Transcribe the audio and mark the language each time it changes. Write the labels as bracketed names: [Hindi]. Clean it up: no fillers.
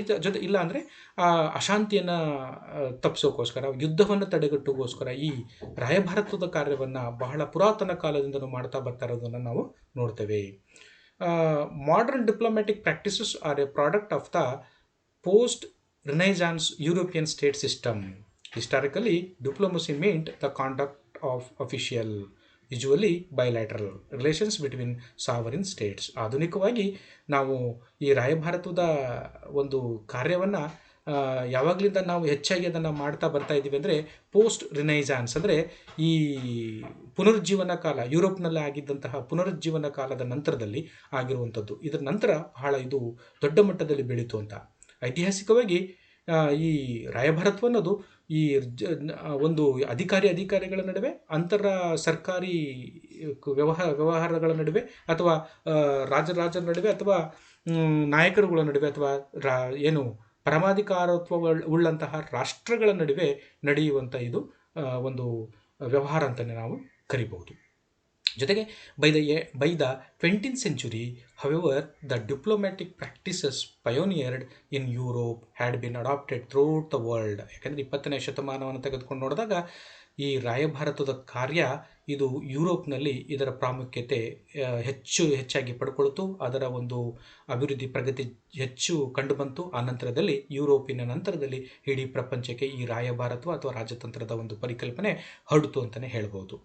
[Kannada] ಜೊತೆ ಇಲ್ಲ ಅಂದರೆ ಅಶಾಂತಿಯನ್ನು ತಪ್ಪಿಸೋಕ್ಕೋಸ್ಕರ, ಯುದ್ಧವನ್ನು ತಡೆಗಟ್ಟುಗೋಸ್ಕರ ಈ ರಾಯಭಾರತ್ವದ ಕಾರ್ಯವನ್ನು ಬಹಳ ಪುರಾತನ ಕಾಲದಿಂದಲೂ ಮಾಡ್ತಾ ಬರ್ತಾ ಇರೋದನ್ನು ನಾವು ನೋಡ್ತೇವೆ. [English] Modern diplomatic practices are a product of the post Renaissance European state system. Historically diplomacy meant the conduct of official, usually bilateral relations between sovereign states. [Kannada] ಆಧುನಿಕವಾಗಿ ನಾವು ಈ ರಾಯಭಾರತ್ವದ ಒಂದು ಕಾರ್ಯವನ್ನು ಯಾವಾಗಲಿಂದ ನಾವು ಹೆಚ್ಚಾಗಿ ಅದನ್ನು ಮಾಡ್ತಾ ಬರ್ತಾ ಇದ್ದೀವಿ ಅಂದರೆ, ಪೋಸ್ಟ್ ರಿನೈಸಾನ್ಸ್ ಅಂದರೆ ಈ ಪುನರುಜ್ಜೀವನ ಕಾಲ, ಯುರೋಪ್ನಲ್ಲಿ ಆಗಿದ್ದಂತಹ ಪುನರುಜ್ಜೀವನ ಕಾಲದ ನಂತರದಲ್ಲಿ ಆಗಿರುವಂಥದ್ದು. ಇದರ ನಂತರ ಬಹಳ ಇದು ದೊಡ್ಡ ಮಟ್ಟದಲ್ಲಿ ಬೆಳೀತು ಅಂತ. ಐತಿಹಾಸಿಕವಾಗಿ ಈ ರಾಯಭಾರತ್ವ ಅನ್ನೋದು ಈ ಒಂದು ಅಧಿಕಾರಿಗಳ ನಡುವೆ, ಸರ್ಕಾರಿ ವ್ಯವಹಾರಗಳ ನಡುವೆ, ಅಥವಾ ರಾಜರ ನಡುವೆ, ಅಥವಾ ನಾಯಕರುಗಳ ನಡುವೆ, ಅಥವಾ ಪರಮಾಧಿಕಾರತ್ವ ಉಳ್ಳಂತಹ ರಾಷ್ಟ್ರಗಳ ನಡುವೆ ನಡೆಯುವಂಥ ಇದು ಒಂದು ವ್ಯವಹಾರ ಅಂತಲೇ ನಾವು ಕರಿಬಹುದು. ಜೊತೆಗೆ [English] By the 20th century, however, the diplomatic practices pioneered in Europe had been adopted throughout the world. [Kannada] ಯಾಕೆಂದರೆ 20ನೇ ಶತಮಾನವನ್ನು ತೆಗೆದುಕೊಂಡು ನೋಡಿದಾಗ ಈ ರಾಯಭಾರತದ ಕಾರ್ಯ ಇದು ಯುರೋಪ್ನಲ್ಲಿ ಇದರ ಪ್ರಾಮುಖ್ಯತೆ ಹೆಚ್ಚಾಗಿ ಪಡ್ಕೊಳ್ತು. ಅದರ ಒಂದು ಅಭಿವೃದ್ಧಿ ಪ್ರಗತಿ ಹೆಚ್ಚು ಕಂಡುಬಂತು. ಆ ನಂತರದಲ್ಲಿ ಯುರೋಪಿನ ನಂತರದಲ್ಲಿ ಇಡೀ ಪ್ರಪಂಚಕ್ಕೆ ಈ ರಾಯಭಾರತ್ವ ಅಥವಾ ರಾಜತಂತ್ರದ ಒಂದು ಪರಿಕಲ್ಪನೆ ಹರಡಿತು ಅಂತಲೇ ಹೇಳ್ಬೋದು.